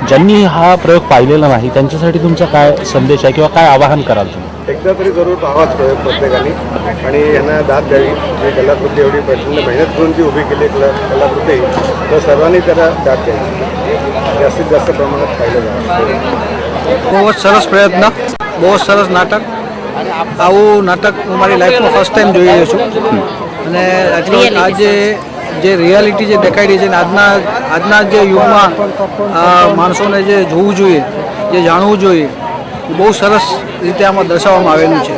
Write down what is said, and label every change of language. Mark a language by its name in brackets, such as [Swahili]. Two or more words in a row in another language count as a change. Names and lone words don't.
[Marathi] ज्यांनी हा प्रयोग पाहिलेला नाही त्यांच्यासाठी तुमचा काय संदेश आहे किंवा काय आवाहन कराल तुम्ही? एकदा तरी जरूर पाहावाच प्रयोग प्रत्येकाने आणि यांना दाद द्यावी। जी कलाकृती एवढी प्रचंड मेहनत करून ती उभी केली कलाकृती, तर सर्वांनी त्याला दाद द्यावी, जास्तीत जास्त प्रमाणात पाहिलं जावं। [Gujarati] બહુત સરસ પ્રયત્ન, બહુત સરસ નાટક। આવું નાટક મારી લાઈફમાં [English] first time [Gujarati] જોઈ રહ્યો છું અને આજે જે રિયાલિટી જે દેખાઈ રહી છે ને આજના જે યુગમાં માણસોને જે જોવું જોઈએ, જે જાણવું જોઈએ, એ બહુ સરસ રીતે આમાં દર્શાવવામાં આવેલું છે।